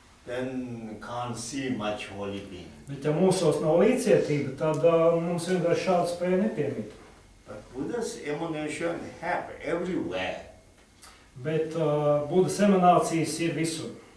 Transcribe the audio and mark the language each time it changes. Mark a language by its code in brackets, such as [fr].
[en] then can't see much holy being. [lv] Bet ja mūsos nav līdzcietība, tad mums vienkārši šāda spēja nepiemīt. [en] But Buddha's emanation have everywhere. [lv] Bet Budas emanācijas ir visur.